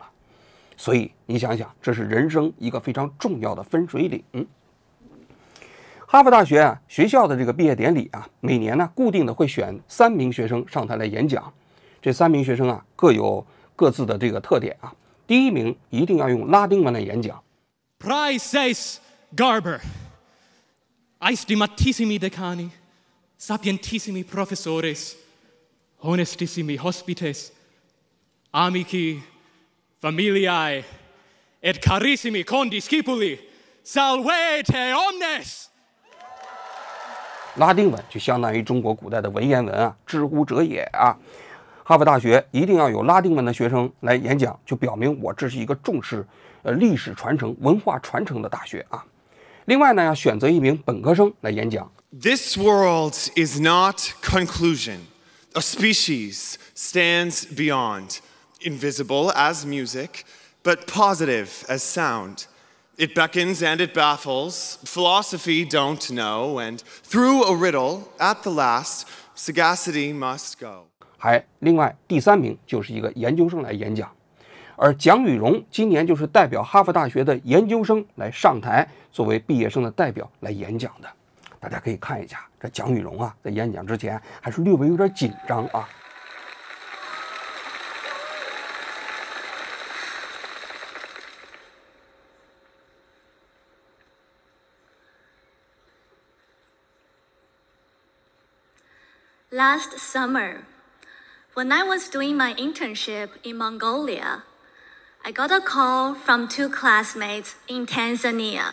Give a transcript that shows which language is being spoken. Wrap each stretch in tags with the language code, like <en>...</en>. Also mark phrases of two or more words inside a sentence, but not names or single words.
<zh>所以你想想，这是人生一个非常重要的分水岭。哈佛大学学校的这个毕业典礼每年呢固定的会选3名学生上台来演讲。这3名学生各有各自的这个特点第一名一定要用拉丁文来演讲。</zh> <la>Praeses Garber, Aestimatissimi decani, sapientissimi professores, honestissimi hospites, amici, familiae, et carissimi condiscipuli, salvete omnes。</la> <zh>拉丁文就相当于中国古代的文言文知乎者也哈佛大学一定要有拉丁文的学生来演讲，就表明我这是一个重视历史传承、文化传承的大学另外呢，要选择一名本科生来演讲。</zh> <en>This world is not conclusion. A species stands beyond, invisible as music, but positive as sound. It beckons and it baffles. Philosophy don't know, and through a riddle, at the last, sagacity must go.</en> <zh>另外第3名就是一个研究生来演讲，而蒋宇荣今年就是代表哈佛大学的研究生来上台，作为毕业生的代表来演讲的。大家可以看一下，这蒋宇荣在演讲之前还是略微有点紧张</zh> <en>Last summer, when I was doing my internship in Mongolia, I got a call from 2 classmates in Tanzania.</en>